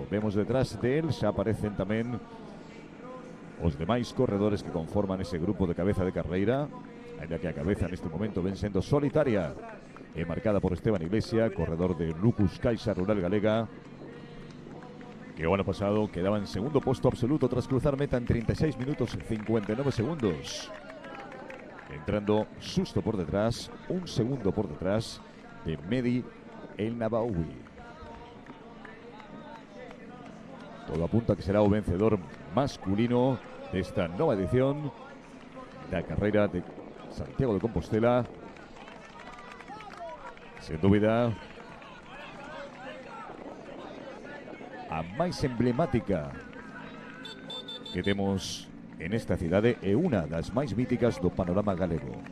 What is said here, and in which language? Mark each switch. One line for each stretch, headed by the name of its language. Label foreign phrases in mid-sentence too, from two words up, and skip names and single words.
Spanish: Vemos detrás de él,
Galician: xa aparecen tamén os demais corredores que conforman ese grupo de cabeza de carreira, ainda que a cabeza neste momento ven sendo solitaria e marcada por Esteban Iglesia, corredor de Lucus Caixa Rural Galega, que o ano pasado quedaba en segundo posto absoluto tras cruzar meta en 36 minutos y 59 segundos. Entrando justo por detrás, un segundo por detrás de Mehdi El Nabaoui. Todo apunta a que será o vencedor masculino desta nova edición da carreira de Santiago de Compostela. Sen dúbida, a máis emblemática que temos en esta cidade e unha das máis míticas do panorama galego.